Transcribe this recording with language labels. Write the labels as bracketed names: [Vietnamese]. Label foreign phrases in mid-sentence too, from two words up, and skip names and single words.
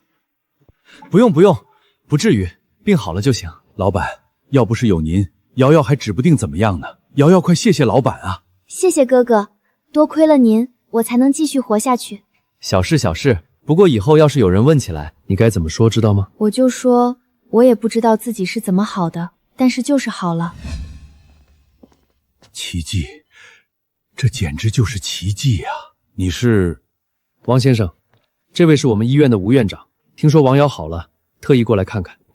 [Chinese] 不用不用，不至於，病好了就行。老闆，要不是有您，瑤瑤還指不定怎麼樣呢。瑤瑤，快謝謝老闆啊。謝謝哥哥，多虧了您，我才能繼續活下去。小事小事，不過以後要是有人問起來，你該怎麼說知道嗎？我就說，我也不知道自己是怎麼好的，但是就是好了。奇蹟，這簡直就是奇蹟呀！你是王先生，這位是我們醫院的吳院長，聽說王瑤好了，特意過來看看。